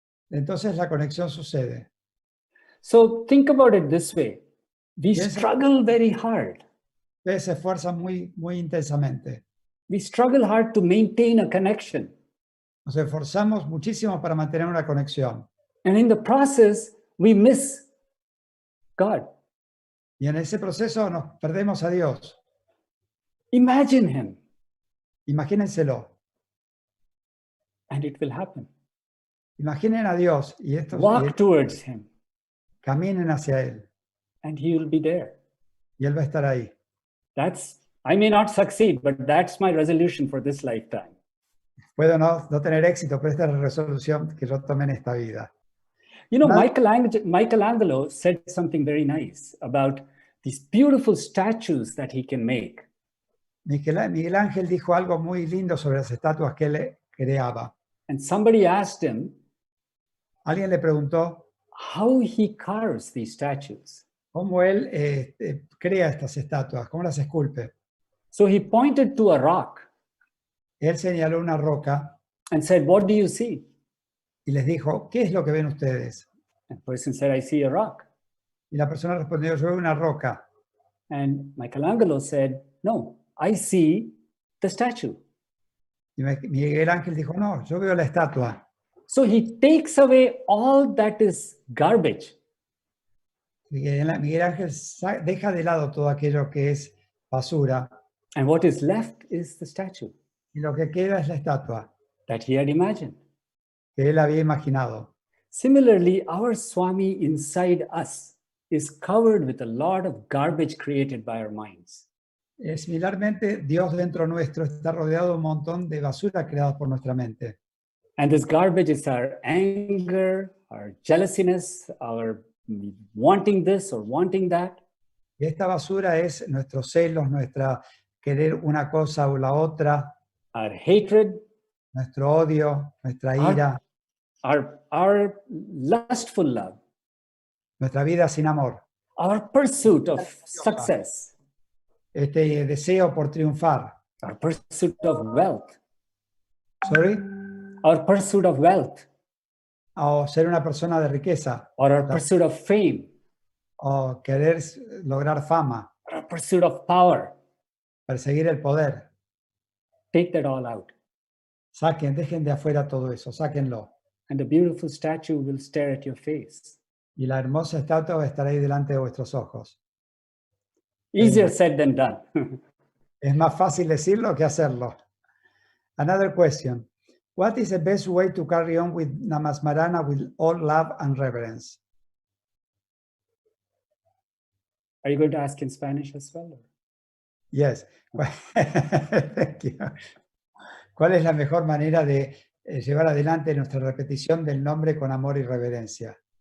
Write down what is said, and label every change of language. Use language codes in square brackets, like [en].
[es] Entonces la conexión sucede. [en] So think about it this way. We struggle very hard. [es] Ustedes se esfuerzan muy intensamente. [en] We struggle hard to maintain a connection. [es] Nos esforzamos muchísimo para mantener una conexión. [en] And in the process, we miss God. [es] Y en ese proceso nos perdemos a Dios. [en] Imagine Him. [es] Imagínenselo. [en] And it will happen. [es] Imaginen a Dios y [en] Walk towards Him. [es] Caminen hacia Él. [en] And He will be there. [es] Y Él va a estar ahí. [en] I may not succeed, but that's my resolution for this lifetime. [es] Puedo no tener éxito, pero esta es la resolución que yo tomé en esta vida. [en] You know, Michelangelo said something very nice about these beautiful statues that he can make. [es] Miguel Ángel dijo algo muy lindo sobre las estatuas que él creaba. [en] And somebody asked him [es] Alguien le preguntó [en] how he carves these statues. [es] cómo él crea estas estatuas, cómo las esculpe. [en] So he pointed to a rock [es] Él señaló una roca [en] and said, "What do you see?" [es] y les dijo, ¿qué es lo que ven ustedes? [en] And the person said, "I see a rock." [es] Y la persona respondió, yo veo una roca. [en] And Michelangelo said, "No, I see the statue." [es] Y Miguel Ángel dijo, no, yo veo la estatua. [en] So he takes away all that is garbage [es] Miguel Ángel deja de lado todo aquello que es basura [en] and what is left is the statue [es] y lo que queda es la estatua [en] that he had imagined. [es] que él había imaginado. [en] Similarly, our Swami inside us is covered with a lot of garbage created by our minds. [es] Similarmente, Dios dentro nuestro está rodeado de un montón de basura creada por nuestra mente. [en] And this garbage is our anger, our jealousiness, our wanting this or wanting that. [es] Y esta basura es nuestros celos, nuestra querer una cosa o la otra, [en] Our hatred, [es] nuestro odio, nuestra ira, [en] our lustful love, [es] nuestra vida sin amor, [en] our pursuit of success, [es] este deseo por triunfar. [en] our pursuit of wealth, Sorry. our pursuit of wealth, [es] O ser una persona de riqueza, [en] or our pursuit of fame, [es] o querer lograr fama, [en] or our pursuit of power. [es] perseguir el poder. [en] Take that all out. [es] Dejen de afuera todo eso, sáquenlo. [en] And the beautiful statue will stare at your face. [es] Y la hermosa estatua estará ahí delante de vuestros ojos. [en] Easier said than done. [es] Es más fácil decirlo que hacerlo. [en] Another question. What is the best way to carry on with Namasmarana with all love and reverence? Are you going to ask in Spanish as well? Yes. Thank you. [es] ¿Cuál es la mejor manera de llevar adelante nuestra repetición del nombre con amor y reverencia?